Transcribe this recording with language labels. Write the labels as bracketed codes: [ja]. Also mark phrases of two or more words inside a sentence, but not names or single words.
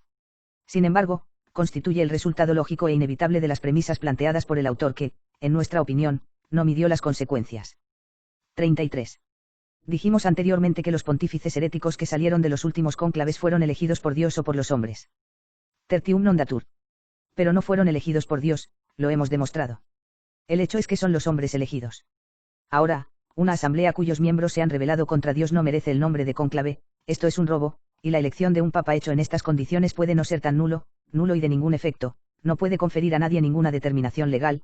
[es] Sin embargo, constituye el resultado lógico e inevitable de las premisas planteadas por el autor que, en nuestra opinión, no midió las consecuencias. 33. Dijimos anteriormente que los pontífices heréticos que salieron de los últimos cónclaves fueron elegidos por Dios o por los hombres. [la] Tertium non datur. [es] Pero no fueron elegidos por Dios, lo hemos demostrado. El hecho es que son los hombres elegidos. Ahora, una asamblea cuyos miembros se han rebelado contra Dios no merece el nombre de cónclave, esto es un robo, y la elección de un papa hecho en estas condiciones puede no ser tan nulo y de ningún efecto, no puede conferir a nadie ninguna determinación legal.